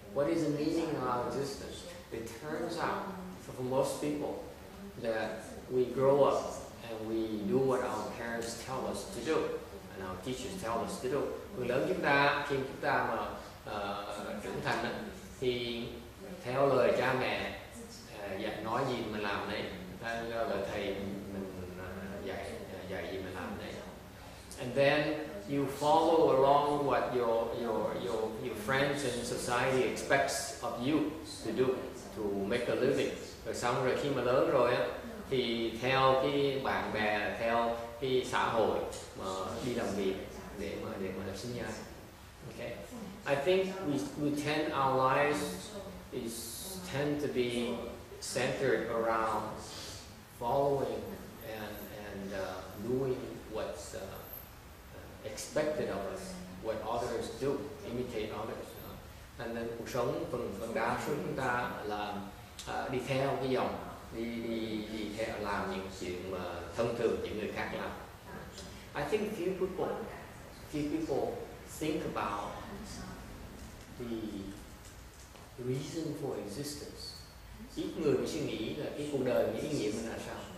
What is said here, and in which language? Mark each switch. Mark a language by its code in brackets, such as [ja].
[en] What is the meaning of our existence? It turns out, for most people, that we grow up and we do what our parents tell us to do, and our teachers tell us to do. [vi] Phần lớn chúng ta khi chúng ta mà trưởng thành á, thì theo lời cha mẹ dạy nói gì mình làm đấy, theo lời thầy mình dạy gì mình làm đấy. [en] And then you follow along what your friends and society expects of you to do to make a living. [vi] Rồi xong rồi khi mà lớn rồi á, thì theo cái bạn bè, theo cái xã hội mà đi làm việc để mà sinh nhai. [en] Okay. I think we tend our lives tend to be centered around following and doing what's expected of us, what others do, imitate others. And then [vi] cuộc sống phần đa số chúng ta là đi theo cái dòng, đi theo làm những chuyện mà thông thường những người khác làm. [en] I think few people think about the reason for existence. [vi] Ít người mới suy nghĩ là cái cuộc đời, cái ý nghĩa mình là sao.